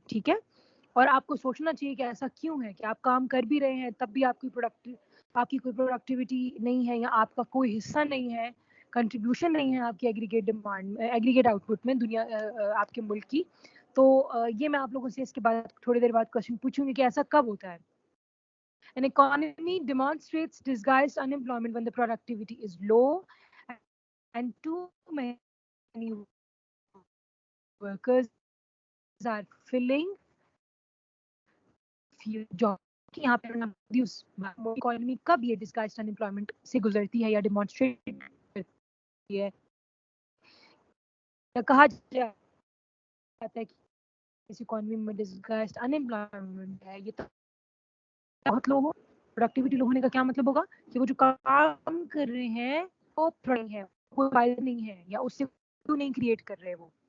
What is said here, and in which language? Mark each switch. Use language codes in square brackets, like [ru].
[ur] ٹھیک ہے, اور آپ کو سوچنا چاہیے کہ ایسا کیوں ہے کہ آپ کام کر بھی رہے ہیں تب بھی آپ کی کوئی پروڈکٹیوٹی نہیں ہے یا آپ کا کوئی حصہ نہیں ہے, کنٹریبیوشن نہیں ہے آپ کی ایگریگیٹ آؤٹ پٹ میں دنیا آپ کے ملک کی. تو یہ میں آپ لوگوں سے اس کے بعد تھوڑی دیر بعد کوشچن پوچھوں گی کہ ایسا کب ہوتا ہے. [en] An economy demonstrates disguised unemployment when the productivity is low and too many workers are filling few jobs. [ur] یہاں پہ اکانومی کب یہ ڈسگائزڈ انمپلائمنٹ سے گزرتی ہے یا ڈیمانسٹریٹ کرتی ہے یا کہا جاتا ہے کہ اس اکانومی میں ڈسگائزڈ انمپلائمنٹ ہے. یہ تو بہت لوگ پروڈکٹیوٹی لو ہونے کا کیا مطلب ہوگا کہ وہ جو کام کر رہے ہیں وہ ہے, کوئی فائدہ نہیں ہے یا اس سے کیوں نہیں کریٹ کر رہے وہ.